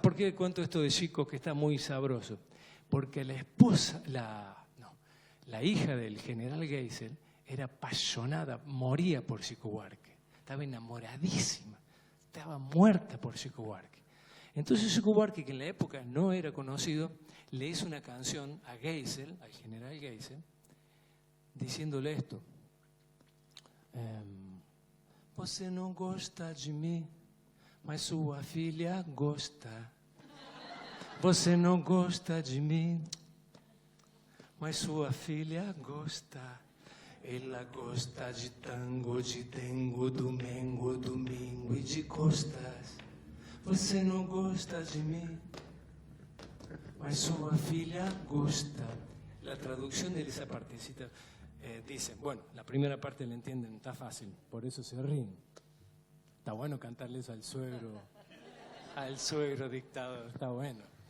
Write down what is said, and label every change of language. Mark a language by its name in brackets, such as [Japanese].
[Spanish] ¿Por qué cuento esto de Chico que está muy sabroso? Porque la esposa, la hija del general Geisel era apasionada, moría por Chico Buarque. Estaba enamoradísima, estaba muerta por Chico Buarque. Entonces Chico Buarque, que en la época no era conocido, le hizo una canción a Geisel, al general Geisel, diciéndole esto. [Portuguese] Você não gosta de mim, mas sua filha gosta. Você não gosta de mim, mas sua filha gosta. Ela gosta de tango, de dengo, domingo, domingo e de costas. Você não gosta de mim, mas sua filha gosta. [Spanish] La traducción de esa partecita dice, bueno, la primera parte la entienden, está fácil, por eso se ríen. Está bueno cantarle eso al suegro dictador, está bueno.